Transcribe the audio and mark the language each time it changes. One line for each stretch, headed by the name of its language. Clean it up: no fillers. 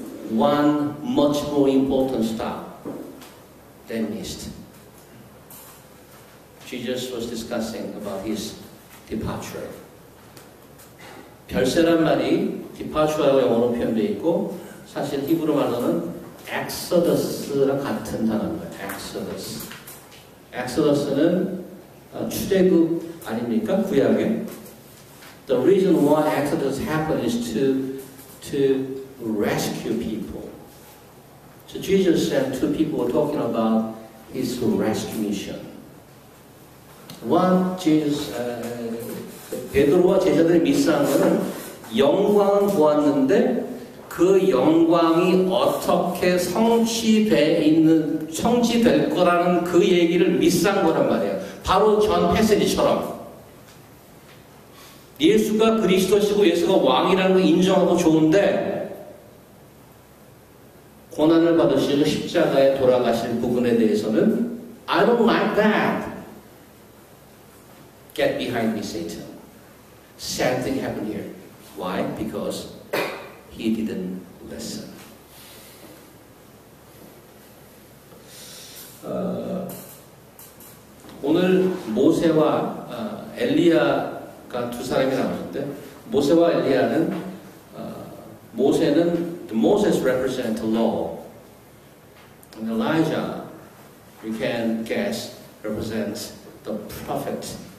English: One much more important stop they missed. Jesus was discussing about his departure.
Korean: 별세란 말이 departure라고 영어로 표현되어 있고 사실 히브리 말로는 exodus랑 같은 단어입니다.
English: exodus.
Korean: exodus는 출애굽 아닙니까? 구약에.
English: The reason why exodus happened is to rescue people. So Jesus and two people were talking about his rescue mission.
Korean: One, Jesus, 베드로와 제자들이 미스한 것은 영광은 보았는데 그 영광이 어떻게 성취될 거라는 그 얘기를 미스한 거란 말이에요. 바로 전 패시지처럼 예수가 그리스도시고 예수가 왕이라는 걸 인정하고 좋은데 고난을 받으시고 십자가에 돌아가실 부분에 대해서는
English: I don't like that. Get behind me, Satan. Same thing happened here. Why? Because he didn't listen.
Korean: 오늘 모세와 엘리야가 두 사람이 나오는데 모세와 엘리야는 모세는
English: Moses represent the law, and Elijah, you can guess, represents the prophet.